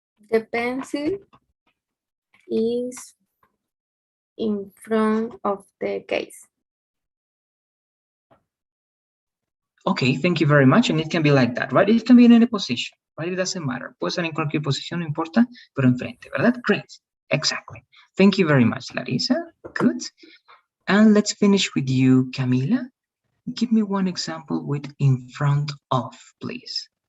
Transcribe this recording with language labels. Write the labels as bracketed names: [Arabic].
[English] The pencil is in front of the case. Okay, thank you very much. And it can be like that, right? It can be in any position, right? It doesn't matter. [Spanish] Puede ser en cualquier posición, no importa, pero enfrente, ¿verdad? [English] Great. Exactly. Thank you very much, Larissa. Good. And let's finish with you, Camila. Give me one example with in front of, please.